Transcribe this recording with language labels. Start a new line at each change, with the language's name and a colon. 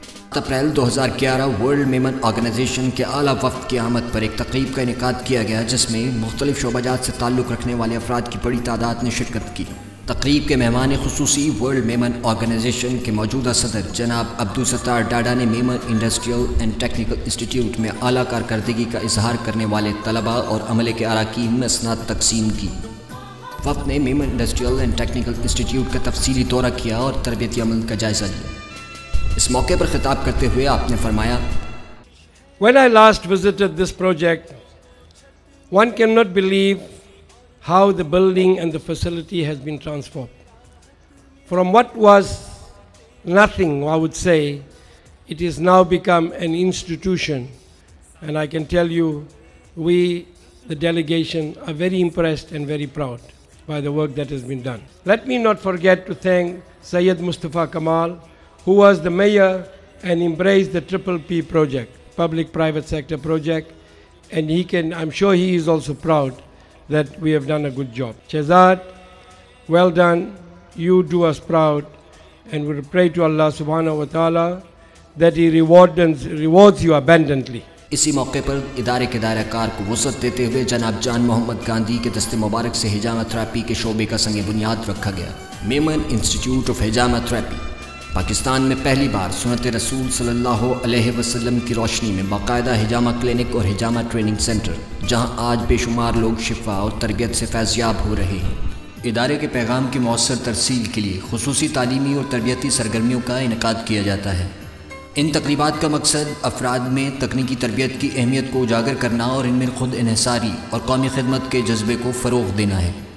Urdu: April 2011 world Memon organization کے اعلیٰ وفد کی آمد پر ایک تقریب کا انعقاد کیا گیا جس میں مختلف شعبہ جات سے تعلق رکھنے والے افراد کی بڑی تعداد نے شرکت کی۔ تقریب کے مہمان خصوصی ورلڈ میمن آرگنائزیشن کے موجودہ صدر جناب عبدالستار ڈاڈا نے Memon industrial and technical institute میں اعلیٰ کارکردگی کا اظہار کرنے والے طلباء اور عملے کے اراکین میں اسناد تقسیم کی۔ وفد نے Memon industrial and technical institute کا تفصیلی دورہ کیا اور تربیتی عمل کا جائزہ لیا۔ اس موقع پر خطاب کرتے ہوئے آپ نے فرمایا،
English: When I last visited this project, one cannot believe how the building and the facility has been transformed. From what was nothing, I would say, it has now become an institution. And I can tell you, we, the delegation, are very impressed and very proud by the work that has been done. Let me not forget to thank Syed Mustafa Kamal, who was the mayor and embraced the PPP project, public-private sector project, and I'm sure he is also proud that we have done a good job. Shehzad, well done. You do us proud. and we pray to Allah subhanahu wa ta'ala that He rewards you abundantly.
Urdu: اسی موقع پر ادارے کے دائرہ کار کو وسعت دیتے ہوئے جناب جان محمد گاندھی کے دست مبارک سے حجامہ تھراپی کے شعبے کا سنگ بنیاد رکھا گیا۔ Memon institute of حجامہ therapy Pakistan میں پہلی بار سنت رسول صلی اللہ علیہ وسلم کی روشنی میں باقاعدہ حجامہ کلینک اور حجامہ ٹریننگ سینٹر، جہاں آج بے شمار لوگ شفا اور تربیت سے فیضیاب ہو رہے ہیں۔ ادارے کے پیغام کی مؤثر ترسیل کے لیے خصوصی تعلیمی اور تربیتی سرگرمیوں کا انعقاد کیا جاتا ہے۔ ان تقریبات کا مقصد افراد میں تکنیکی تربیت کی اہمیت کو اجاگر کرنا اور ان میں خود انحصاری اور قومی خدمت کے جذبے کو فروغ دینا ہے۔